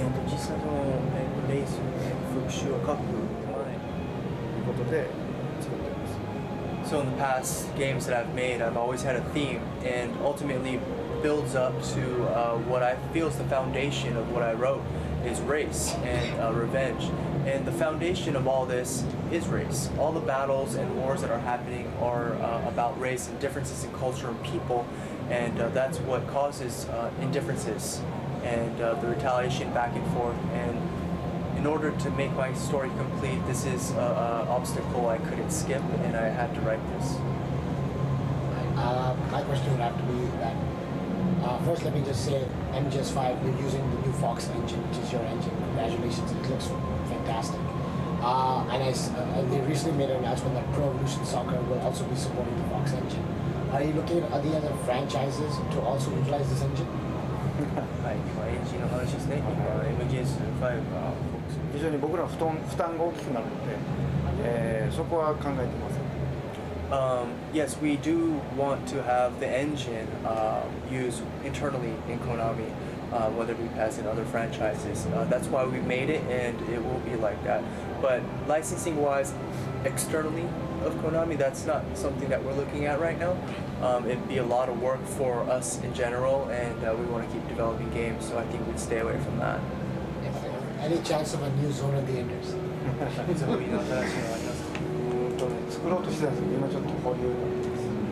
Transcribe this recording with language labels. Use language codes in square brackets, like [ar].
[ja] 実際のレース復習を書く前ということで作っています。 [en] So in the past games that I've made, I've always had a theme, and ultimately builds up to what I feel is the foundation of what I wrote is race and revenge. And the foundation of all this is race. All the battles and wars that are happening are about race and differences in culture and people, and that's what causes indifferences and the retaliation back and forth. And in order to make my story complete, this is an obstacle I couldn't skip, and I had to write this. My question would have to be that first, let me just say, MGS5, you're using the new Fox engine, which is your engine. Congratulations, it looks fantastic. And they recently made an announcement that Pro Evolution Soccer will also be supporting the Fox engine. Are you looking at the other franchises to also utilize this engine? [ja] はい、今エンジンの話ですね。今 MGS5 が非常に僕らの負担が大きくなるので、そこは考えています。 [en] Yes, we do want to have the engine used internally in Konami, whether we pass in other franchises. That's why we made it, and it will be like that. But licensing-wise, externally, of Konami, that's not something that we're looking at right now. It'd be a lot of work for us in general, and we want to keep developing games, so I think we'd stay away from that. Any chance of a new Zone of the Enders? [ja] そういうの新しいのありますか？作ろうとしてたんですけど、今ちょっと保留なんです。